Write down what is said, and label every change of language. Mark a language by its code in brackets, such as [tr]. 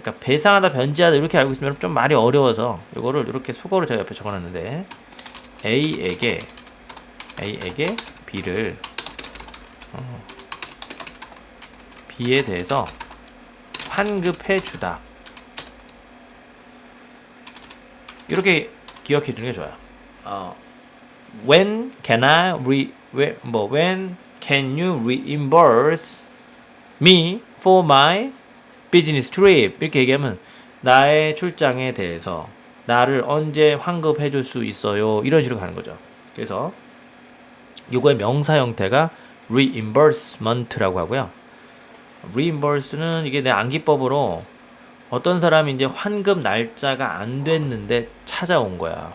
[ko] 그러니까 배상하다 변제하다 이렇게 알고 있으면 좀 말이 어려워서 이거를 이렇게 수거를 제가 옆에 적어놨는데 A에게 B를 B에 대해서 환급해 주다. 이렇게 기억해 주는 게 좋아요. [en] When can when can you reimburse me for my business trip? [ko] 이렇게 얘기하면 나의 출장에 대해서 나를 언제 환급해 줄 수 있어요? 이런 식으로 가는 거죠. 그래서 요거의 명사 형태가 reimbursement라고 하고요. reimburse는 이게 내 암기법으로 어떤 사람이 이제 환급 날짜가 안 됐는데 찾아온 거야.